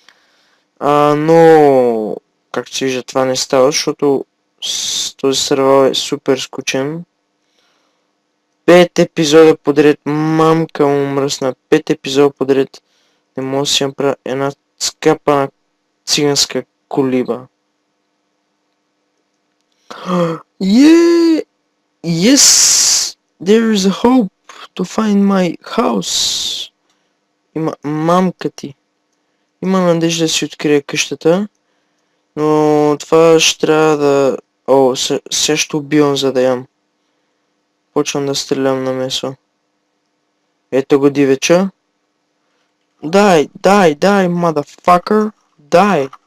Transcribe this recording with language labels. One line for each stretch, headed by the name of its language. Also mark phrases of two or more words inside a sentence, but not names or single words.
Bulgarian: Но, както се вижда, това не става, защото този Survival е супер скучен. 5 епизода подред, мамка му мръсна, 5 епизода подред. Не мога да си направя една скапана циганска колиба.
English: Yes! There is a hope to find my house.
Bulgarian: Има мамка ти. Има надежда да си открия къщата. Но това ще трябва да... сега ще убивам, за да ям. Почвам да стрелям на месо. Ето го дивеча.
English: Die, motherfucker. Die.